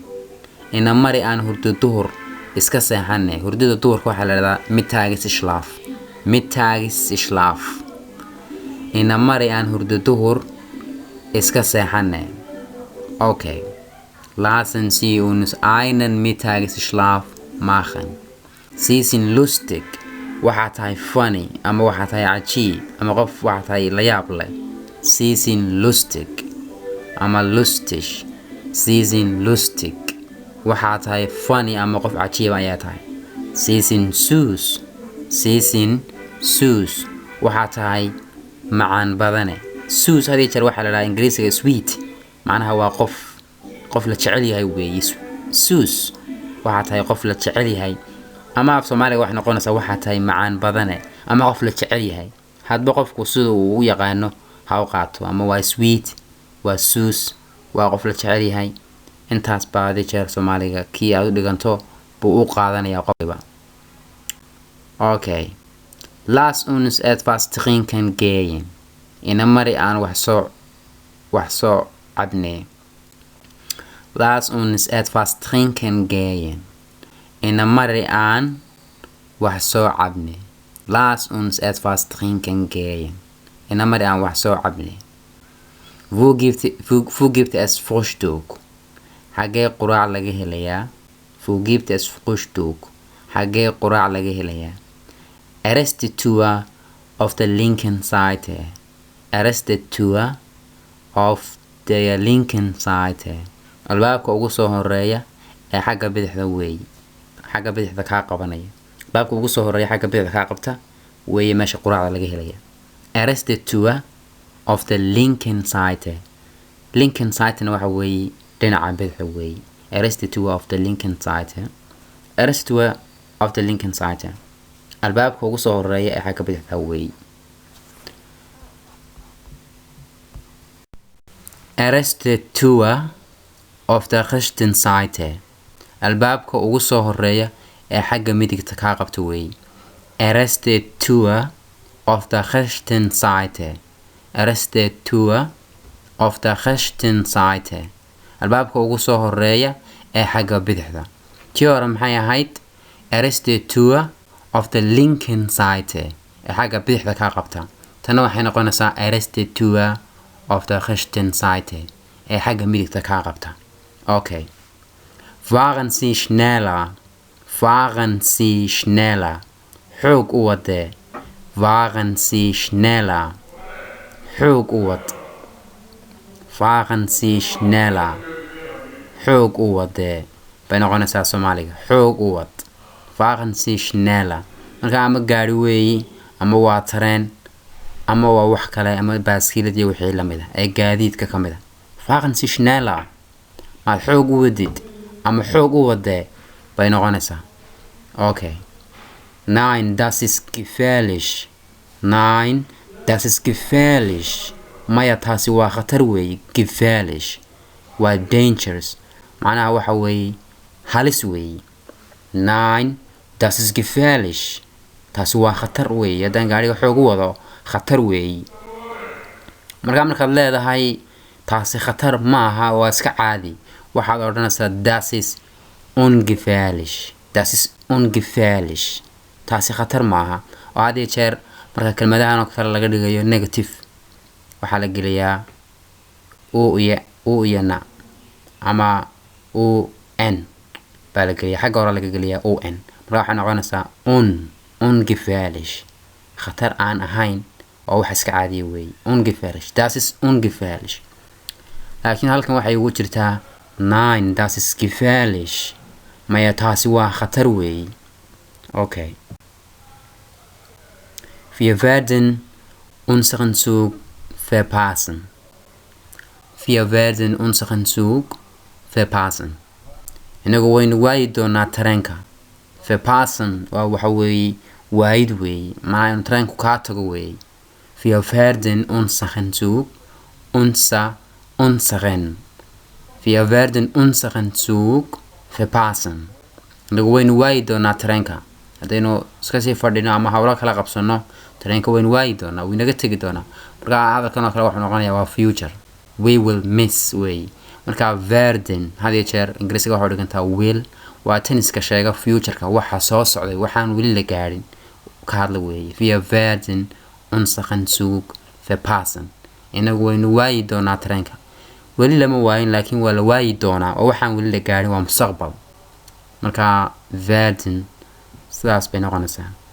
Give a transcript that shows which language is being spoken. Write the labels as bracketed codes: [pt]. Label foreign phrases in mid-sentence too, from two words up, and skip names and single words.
[so] Ina mari aan hurdo duhur iska seexane. Hurdada duhurka waxaa la yiraahdaa Mittagsschlaf. [de] Mittagsschlaf. [so] Ina mari aan hurdo duhur iska seexane. Okay. [de] Lassen Sie uns einen Mittagsschlaf machen. Sie sind lustig. [so] Waxaa tahay funny ama waxaa tahay cajiib ama qof waxaa tahay la yaab leh. [de] Sie sind lustig ama lustig. Sie sind lustig. [so] Waxaa tahay funny ama qof cajiib ayaa tahay. [de] Sie sind süß. Sie sind süß. [so] Waxaa tahay macaan badane. Süß hadii jeer waxaa la yiraahdaa Ingiriisiga sweet. Macnaha waa qof la jecel yahay weeye. Süß waxaa tahay qof la jecel yahay. ama af Soomaaliga wax noqonaysa waxa tahay macaan badane ama qof la jecel yahay hadba qofku sida uu u yaqaano ha u qaato ama waa sweet waa süß waa qof la jecel yahay intaas baadi jeer Soomaaliga kii aad u dhiganto buu u qaadanaya qofba. Okay. [de] Lass uns etwas trinken gehen. [so] Ina mari aan wax soo cabne. [de] Lass uns etwas trinken gehen. [so] Ina mari aan wax soo cabne. [de] Lass uns etwas trinken gehen. [so] Ina mari aan wax soo cabne. [de] Wo gibt es Frühstück? [so] Xagee quraac laga helayaa? [de] Wo gibt es Frühstück? [so] Xagee quraac laga helayaa? [de] Erste Tür auf der linken Seite. Erste Tür auf der linken Seite. [so] Albaabka ugu soo horeeya ee xagga bidixda weey. Xagga bidixda ka qabanaya. Albaabka ugu soo horeeya xagga bidixda ka qabta weey meesha quraacda laga helaya. [de] Erste Tür auf der linken Seite. Linken Seite [so] waxa weey dhinaca bidixda weey. [de] Erste Tür auf der linken Seite. Erste Tür auf der linken Seite. [so] Albaabka ugu soo horeeya ee xagga bidixda weey. [de] Erste Tür auf der rechten Seite. [so] Albaabka ugu soo horeeya ee xagga midigta ka qabta weey. [de] Erste Tür auf der rechten Seite. Erste Tür auf der rechten Seite. [so] Albaabka ugu soo horeeya ee xagga bidixda. Tii hore maxay ahayd? [de] Erste Tür auf der linken Seite. [so] Ee xagga bidixda ka qabta. Tana waxay noqonaysaa [de] Erste Tür auf der rechten Seite. [so] Ee xagga midigta ka qabta. [de] Okay. Fahren Sie schneller. Fahren Sie schneller. [so] Xoog u wade. [de] Fahren Sie schneller. [so] Xoog u wad. [de] Fahren Sie schneller. [so] Xoog u wade. Bay noqonaysaa Soomaaliga. Xoog u wad. [de] Fahren Sie schneller. [so] Marka ama gaari weeyi ama waa tareen ama waa wax kale ama baaskiilad iyo wixii la mid ah ee gaadiidka ka mid ah. [de] Fahren Sie schneller. [so] Ma xoog u wadid ama xoog u wade bay noqonaysaa. Okay. [de] Nein, das ist gefährlich. Nein, das ist gefährlich. [so] Maya taasi waa khatar weey. Gefährlich. Waa dangerous. Macnaha waxa weey halis weey. [de] Nein, das ist gefährlich. [so] Taasi waa khatar weey. Haddaan gaariga xoog u wado khatar weey. Markaad leedahay taasi khatar maaha waa iska caadi. Waxaad odhanaysaa [de] das ist ungefährlich. Das ist ungefährlich. [so] Taasi khatar maaha. oo hadii jeer marka kelmadahan oo kale laga dhigayo negative waxa la geliyaa u iyo na ama un baa la geliyaa xagga hore laga geliyaa un marka waxa noqonaysaa ungefährlich khatar aan ahayn oo wax iska caadi weey. [de] Ungefährlich. Das ist ungefährlich. [so] laakiin halkan waxay ugu jirtaa [de] nein, das ist gefährlich. [so] Maya taasi waa khatar weey. Okay. [de] Wir werden unseren Zug verpassen. Wir werden unseren Zug verpassen. [so] Inagu waynu waayi doonaa tareenka. Verpassen waa waxa weey waayid weey. Maana tareenku ka tago weey. [de] Wir werden unseren Zug Wir werden unseren Zug verpassen. [so] Inagu waynu waayi doonaa tareenka. haddaynu iska sii fadhino ama hawlo kala qabsano tareenka waynu waayi doonaa wuu inaga tegi doonaa marka hadalkan oo kale wuxuu noqonayaa waa [en] future we will miss [so] way marka werden had iyo jeer ingiriisiga waxay dhigantaa will waa tenniska sheega future-ka waxa soo socday waxaan weli la gaarin ka hadla weeye [de] wir werden unseren Zug verpassen [so] inagu waynu waayi doonaa tareenka weli lama waayin laakiin waa la waayi doonaa oo waxaan weli la gaarin waa mustaqbal marka werden sidaas bay noqonaysaa